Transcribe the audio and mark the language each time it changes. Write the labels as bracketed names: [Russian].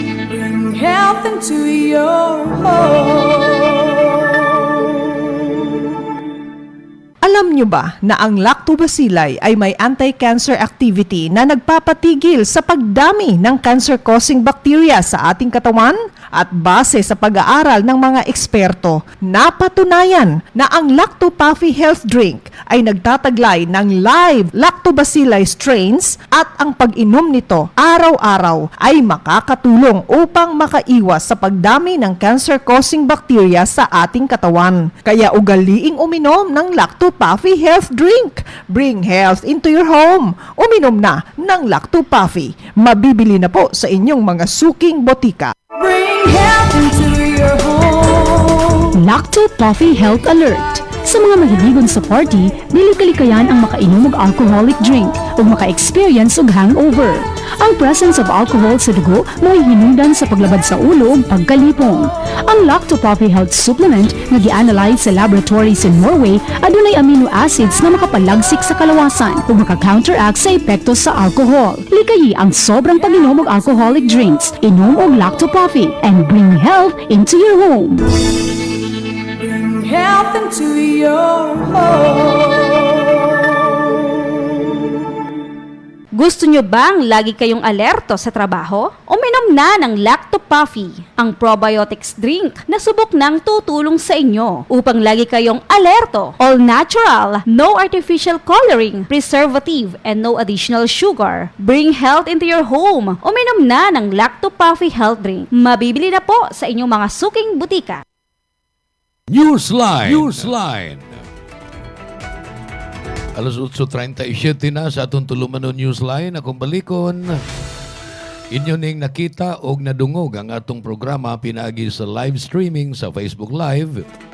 [English] Bring health into your home. [Filipino] Alam nyo ba na ang lactobacilli ay may anti-cancer activity na nagpapatigil sa pagdami ng cancer-causing bacteria sa ating katawan? At base sa pag-aaral ng mga eksperto, napatunayan na ang Lacto Puffy Health Drink ay nagtataglay ng live lactobacilli strains at ang pag-inom nito araw-araw ay makakatulong upang makaiwas sa pagdami ng cancer-causing bacteria sa ating katawan. Kaya ugaliing uminom ng Lacto Puffy Health Drink. [English] Bring health into your home. [Filipino] Uminom na ng Lacto Puffy. Mabibili na po sa inyong mga suking botika. [English] Bring health into your home. [Cebuano] Lacto Puffy Health Alert. Sa mga mahiligon sa party, dili kalikayan ang makainom og alcoholic drink ug maka-experience og hangover. Ang [English] presence of alcohol [Cebuano] sa dugo mo'y hinungdan sa paglabad sa ulo ug pagkalipong. Ang Lacto Puffy Health Supplement nga gi-analyze sa laboratories in Norway adunay amino acids nga makapalagsik sa kalawasan ug maka-counteract sa epekto sa alcohol. Likayi ang sobrang pag-inom og alcoholic drinks. Inom og Lacto Puffy [English] and bring health into your home. Bring health into your home. [Filipino] Gusto nyo bang lagi kayong alerto sa trabaho? Uminom na ng Lacto Puffy, ang probiotics drink na subok nang tutulong sa inyo upang lagi kayong alerto. [English] All natural, no artificial coloring, preservative, and no additional sugar. Bring health into your home. [Filipino] Uminom na ng Lacto Puffy Health Drink. Mabibili na po sa inyong mga suking butika. [English] Newsline. [Cebuano] Alas 8:37 na sa atong tulumanon Newsline. Akong balikon, inyo ning nakita og nadungog ang atong programa pinaagi sa live streaming sa Facebook Live.